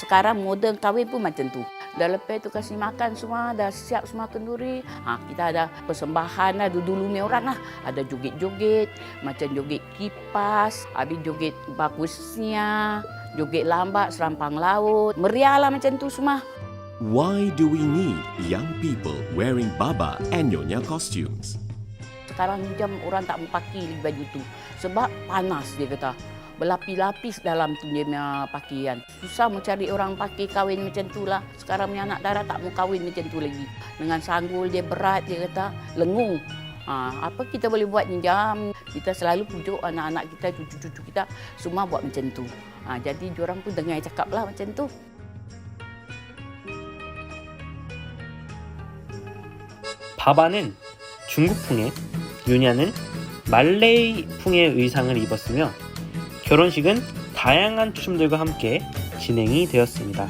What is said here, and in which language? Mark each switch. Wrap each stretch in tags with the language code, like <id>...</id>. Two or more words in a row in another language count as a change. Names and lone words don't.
<ms>Sekarang moden kahwin pun macam tu. Dah lepas tu kasih makan semua, dah siap semua kenduri. Kita ada persembahan lah dulu ni orang lah. Ada joget-joget, macam joget kipas, habis joget bagusnya, joget lambat, serampang laut. Meriah lah macam tu semua.</ms> <en>Why do we need young people wearing baba and nyonya costumes?</en> <ms>Sekarang ni jam orang tak mau pakai baju tu. Sebab panas dia kata. Berlapis-lapis dalam tu dia punya pakaian. Susah mau cari orang pakai kahwin macam tu lah. Sekarang punya anak dara tak mau kahwin macam tu lagi. Dengan sanggul dia berat, dia kata lengung. Apa kita boleh buat ni jam? Kita selalu pujuk anak-anak kita, cucu-cucu kita semua buat macam tu. Jadi diorang pun dengar cakap lah macam tu.</ms> <ko>바바는 중국풍에, 뉴냐는 말레이풍의 의상을 입었으며 결혼식은 다양한 춤들과 함께 진행이 되었습니다.</ko>